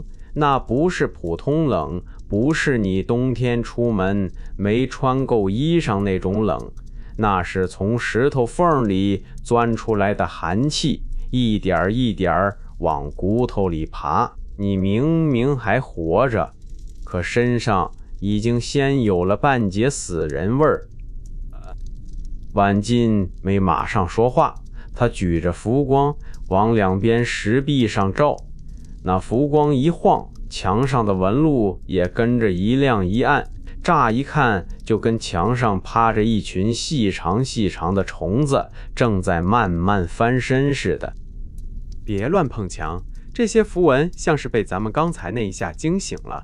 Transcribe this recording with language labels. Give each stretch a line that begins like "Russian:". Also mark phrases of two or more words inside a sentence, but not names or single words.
Chinese: 那不是普通冷，不是你冬天出門沒穿夠衣裳那種冷，那是從石頭縫裡鑽出來的寒氣，一點一點往骨頭裡爬。你明明還活着，可身上已經先有了半截死人味兒。婉進沒馬上說話，他舉着符光往兩邊石壁上照，那符光一晃，牆上的紋路也跟着一亮一暗，乍一看就跟牆上趴着一群細長細長的蟲子，正在慢慢翻身似的。別亂碰牆，這些符文像是被咱們剛才那一下驚醒了。